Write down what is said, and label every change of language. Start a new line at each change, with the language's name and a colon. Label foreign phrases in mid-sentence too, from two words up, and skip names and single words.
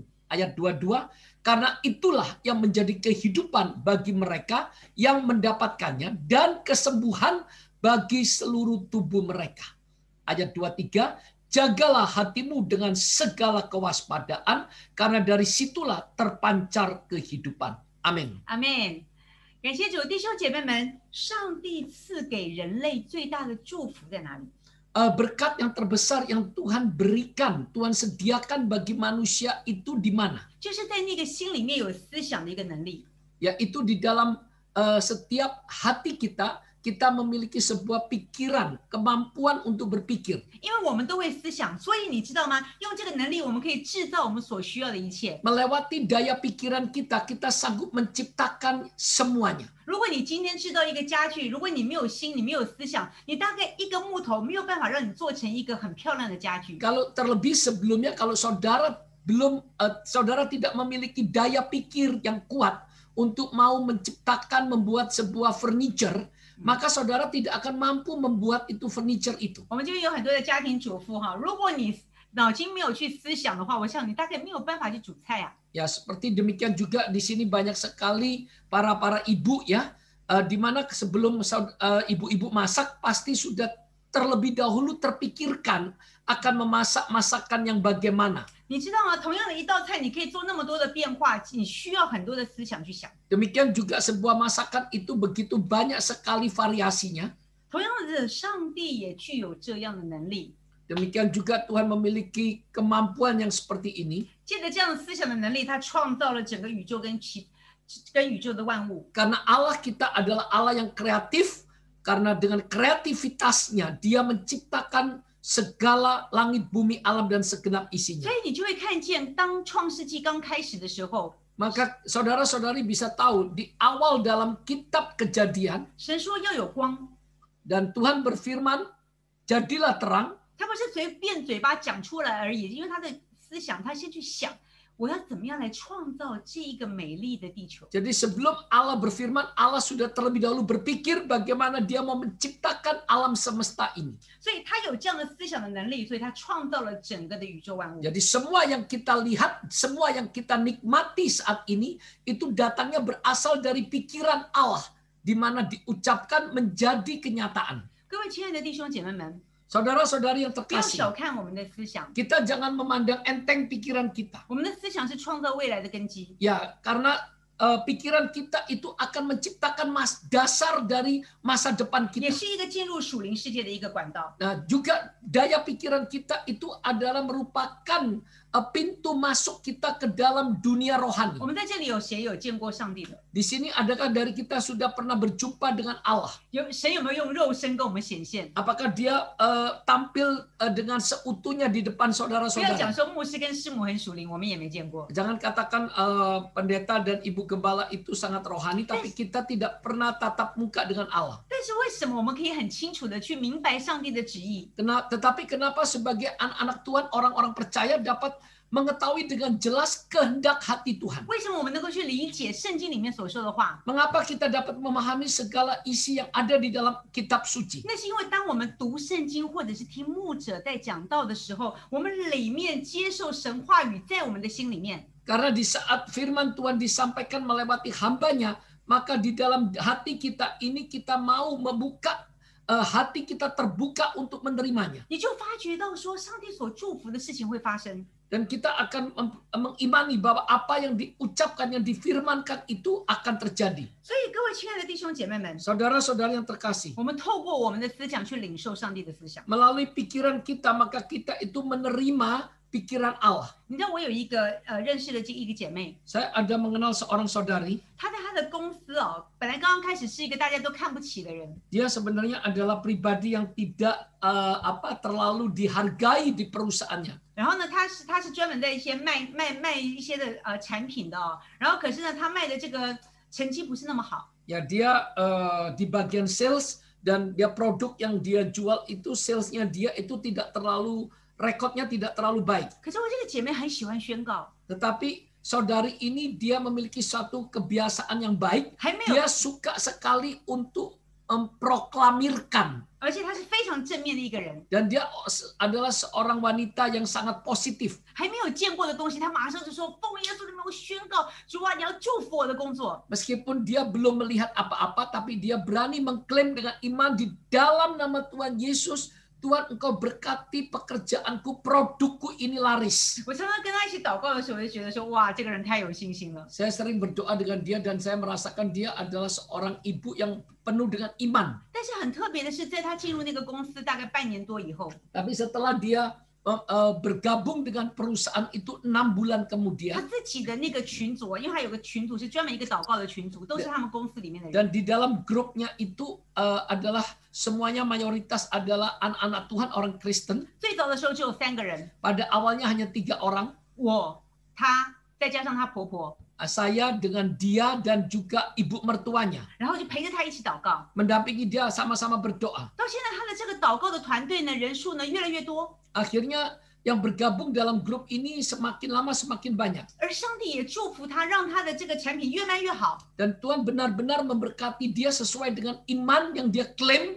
Indonesian: Ayat 22, karena itulah yang menjadi kehidupan bagi mereka yang mendapatkannya dan kesembuhan bagi seluruh tubuh mereka. Ayat 23, jagalah hatimu dengan segala kewaspadaan, karena dari situlah terpancar kehidupan. Amin.
Chinese: 阿们。感谢主，弟兄姐妹们，上帝赐给人类最大的祝福在哪里？
Indonesian: Berkat yang terbesar yang Tuhan berikan, Tuhan sediakan bagi manusia itu di mana?
Chinese: 就是在那个心里面有思想的一个能力。
Indonesian: Yaitu di dalam setiap hati kita, kita memiliki sebuah pikiran, kemampuan untuk berpikir.
Chinese: 因为我们都会思想，所以你知道吗？用这个能力，我们可以制造我们所需要的一切。
Indonesian: Melewati daya pikiran kita, kita sanggup menciptakan semuanya.
Chinese: 如果你今天制造一个家具，如果你没有心，你没有思想，你大概一个木头没有办法让你做成一个很漂亮的家具。
Indonesian: Kalau terlebih sebelumnya, kalau saudara tidak memiliki daya pikir yang kuat untuk mau menciptakan, membuat sebuah furniture, maka saudara tidak akan mampu membuat itu furniture itu.
Chinese: 我们这边有很多的家庭主妇哈，如果你脑筋没有去思想的话，我想你大概没有办法去煮菜啊。
Indonesian: Ya, seperti demikian juga di sini banyak sekali para ibu ya, di mana sebelum ibu-ibu masak pasti sudah terlebih dahulu terpikirkan akan memasak masakan yang bagaimana.
Chinese: 你知道吗？同样的一道菜，你可以做那么多的变化，你需要很多的思想去想。
Indonesian: Demikian juga sebuah masakan itu begitu banyak sekali variasinya.
Chinese: 同样的，上帝也具有这样的能力。
Indonesian: Demikian juga Tuhan memiliki kemampuan yang seperti ini.
Chinese: 借着这样的思想的能力，他创造了整个宇宙跟宇宙的万物。
Indonesian: Karena Allah kita adalah Allah yang kreatif, karena dengan kreativitasnya dia menciptakan segala langit, bumi, alam, dan segenap isinya.
Chinese: 所以你就会看见，当创世纪刚开始的时候，
Indonesian: Maka saudara-saudari bisa tahu di awal dalam kitab Kejadian,
Chinese: 神说要有光，
Indonesian: dan Tuhan berfirman, jadilah terang.
Chinese: 他不是随便嘴巴讲出来而已，因为他的思想，他先去想，我要怎么样来创造这一个美丽的地球。
Indonesian: Jadi sebelum Allah berfirman, Allah sudah terlebih dahulu berpikir bagaimana dia mau menciptakan alam semesta ini.
Chinese: 所以他有这样的思想的能力，所以他创造了整个的宇宙万物。
Indonesian: Jadi semua yang kita lihat, semua yang kita nikmati saat ini, itu datangnya berasal dari pikiran Allah, di mana diucapkan menjadi kenyataan.
Chinese: 各位亲爱的弟兄姐妹们，
Indonesian: Saudara-saudari yang
Chinese: 不要
Indonesian: terkasih,
Chinese: 小看我们的思想，
Indonesian: kita jangan memandang enteng pikiran kita.
Chinese: 我们的思想是创造未来的根基。
Indonesian: Ya, karena pikiran kita itu akan menciptakan dasar dari masa depan
Chinese: 也
Indonesian: kita.
Chinese: 是一个进入属灵世界的一个管道。
Indonesian: Nah, juga daya pikiran kita itu adalah merupakan pintu masuk kita ke dalam dunia
Chinese: 我
Indonesian: rohani.
Chinese: 们在这里有谁有见过上帝的？
Indonesian: Di sini adakah dari kita sudah pernah berjumpa dengan Allah?
Chinese: 神有没有用肉身跟我们显现？
Indonesian: Apakah dia tampil dengan seutuhnya di depan
Chinese: 不要讲
Indonesian: saudara-saudara?
Chinese: 说牧师跟师母很属灵，我们也没见过。
Indonesian: Jangan katakan pendeta dan ibu gembala itu sangat rohani, tapi kita tidak pernah tatap muka dengan Allah.
Chinese: 但是为什么我们可以很清楚的去明白上帝的旨意？
Indonesian: Tetapi kenapa sebagai anak-anak Tuhan, orang-orang percaya dapat mengetahui dengan jelas kehendak hati Tuhan?
Chinese: 为什么我们能够去理解圣经里面所说的话？
Indonesian: Mengapa kita dapat memahami segala isi yang ada di dalam kitab suci?
Chinese: 那是因为当我们读圣经或者是听牧者在讲道的时候，我们里面接受神话语在我们的心里面。
Indonesian: Karena di saat firman Tuhan disampaikan melewati hambanya, maka di dalam hati kita ini kita mau membuka, hati kita terbuka untuk menerimanya.
Chinese: 你就发觉到说，上帝所祝福的事情会发生。
Indonesian: Dan kita akan mengimani bahwa apa yang diucapkan, yang difirmankan itu akan terjadi.
Chinese: 所以各位亲爱的弟兄姐妹们，
Indonesian: Saudara-saudara yang terkasih,
Chinese: 我们透过我们的思想去领受上帝的思想。
Indonesian: melalui pikiran kita, maka kita itu menerima pikiran Allah.
Chinese: 你知道我有一个认识的一个姐妹，
Indonesian: Saya ada mengenal seorang saudari,
Chinese: 她在她的公司哦，本来刚刚开始是一个大家都看不起的人，
Indonesian: dia sebenarnya adalah pribadi yang tidak terlalu dihargai di perusahaannya.
Chinese: 然后呢，她是专门在一些卖一些的产品的哦，然后可是呢，她卖的这个成绩不是那么好。
Indonesian: Ya, dia di bagian sales dan dia produk yang dia jual itu salesnya dia itu tidak terlalu rekodnya tidak terlalu baik.
Chinese: 可是我这个姐妹很喜欢宣告，
Indonesian: Tetapi saudari ini dia memiliki suatu kebiasaan yang baik.
Chinese: 还没有，
Indonesian: Dia suka sekali untuk memproklamirkan.
Chinese: 而且她是非常正面的一个人，
Indonesian: Dan dia adalah seorang wanita yang sangat positif.
Chinese: 还没有见过的东西，她马上就说：“奉耶稣的名，我宣告，主啊，你要祝福我的工作。”
Indonesian: Meskipun dia belum melihat apa-apa, tapi dia berani mengklaim dengan iman di dalam nama Tuhan Yesus. Tuhan, engkau berkati pekerjaanku, produkku ini laris.
Chinese: 我常常跟她一起祷告的时候，我就觉得说：“哇，这个人太有信心了。”
Indonesian: Saya sering berdoa dengan dia dan saya merasakan dia adalah seorang ibu yang penuh dengan iman.
Chinese: 但是很特别的是，在她进入那个公司大概半年多以后，
Indonesian: Tapi setelah dia bergabung dengan perusahaan itu 6 bulan
Chinese: 她
Indonesian: kemudian,
Chinese: 自己的那个群组，因为她有个群组是专门一个祷告的群组，都是他们公司里面的人。
Indonesian: dan di dalam grupnya itu adalah semuanya mayoritas adalah anak-anak Tuhan, orang Kristen.
Chinese: 最早的时候只有3个人，
Indonesian: Pada awalnya hanya 3 orang,
Chinese: 我、她，再加上她婆婆，
Indonesian: saya dengan dia dan juga ibu mertuanya
Chinese: 然后就陪着她一起祷告。
Indonesian: mendampingi dia sama-sama berdoa.
Chinese: 到现在，她的这个祷告的团队呢，人数呢越来越多，
Indonesian: Akhirnya yang bergabung dalam grup ini semakin lama semakin banyak.
Chinese: 而上帝也祝福她，让她的这个产品越卖越好。
Indonesian: Dan Tuhan benar-benar memberkati dia sesuai dengan iman yang dia klaim.